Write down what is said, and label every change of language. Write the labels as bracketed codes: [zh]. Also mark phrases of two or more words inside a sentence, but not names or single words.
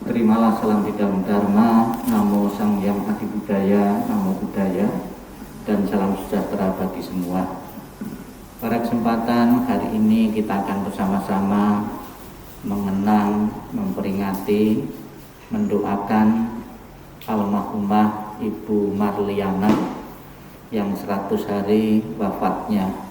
[id] Terimalah salam bidang Dharma, Namo Sang Hyang Adi Budaya, [pi] Namo Buddhaya, [id] dan salam sejahtera bagi semua. Pada kesempatan hari ini kita akan bersama-sama mengenang, memperingati, mendoakan almarhumah Ibu Marliana yang 100 hari wafatnya.